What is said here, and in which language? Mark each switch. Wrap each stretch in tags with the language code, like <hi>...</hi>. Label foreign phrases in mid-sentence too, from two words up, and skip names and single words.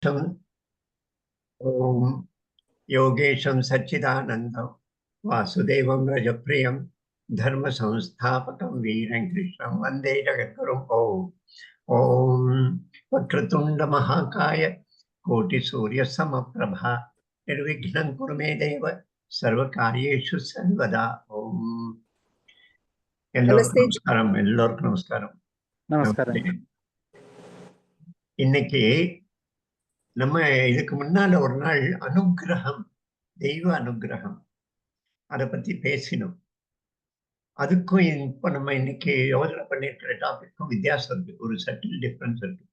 <sa>वसिष्ठं ॐ योगेशं सच्चिदानन्दं वासुदेवं रजप्रियं धर्मसंस्थापकं वीरं कृष्णं वन्दे जगद्गुरुं ॐ वक्रतुण्डमहाकाय कोटिसूर्यसमप्रभा निर्विघ्नं कुरु मे देव सर्वकार्येषु सर्वदा ॐ</sa> <ta>நமஸ்தே. எல்லோருக்கும் நமஸ்காரம். நமஸ்காரம். இன்னைக்கு நம்ம இதுக்கு முன்னால ஒரு நாள் அனுக்கிரகம், தெய்வ அனுக்கிரகம் அதை பத்தி பேசினோம். அதுக்கும் இப்ப நம்ம இன்னைக்கு யோசனை பண்ணிருக்கிற டாபிக்கும் வித்தியாசம் இருக்கு, ஒரு</ta> <en>subtle difference</en> <ta>இருக்கு.</ta>